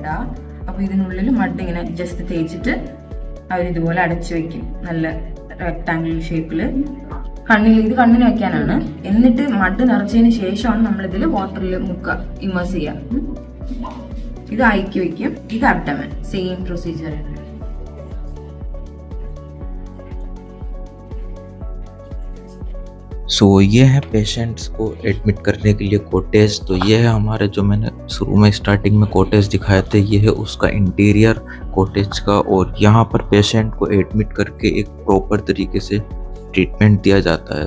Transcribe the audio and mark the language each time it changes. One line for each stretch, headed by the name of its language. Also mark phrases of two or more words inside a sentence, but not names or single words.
Malayalam: അപ്പോൾ ഇതിനുള്ളിൽ മഡ് ഇങ്ങനെ ജസ്റ്റ് തേച്ചിട്ട് അവരിതുപോലെ അടച്ചു വെക്കും, നല്ല
English: rectangle shape-il
Malayalam: ഇത് കണ്ണിന് വെക്കാനാണ്. എന്നിട്ട് മഡ് നിറച്ചതിന് ശേഷമാണ് നമ്മളിതിൽ വാട്ടറിൽ മുക്കുക, ഇമേഴ്സ് ചെയ്യുക. ഇത് ഐക്ക് വെക്കും, ഇത് അബ്ഡമൻ,
English: same procedure
Malayalam: ആണ്.
Hindi: सो ये है पेशेंट्स को एडमिट करने के लिए कोटेज। तो ये है हमारे, जो मैंने शुरू में स्टार्टिंग में कोटेज दिखाए थे, ये है उसका इंटीरियर कोटेज का। और यहाँ पर पेशेंट को एडमिट करके एक प्रॉपर तरीके से ट्रीटमेंट दिया जाता है।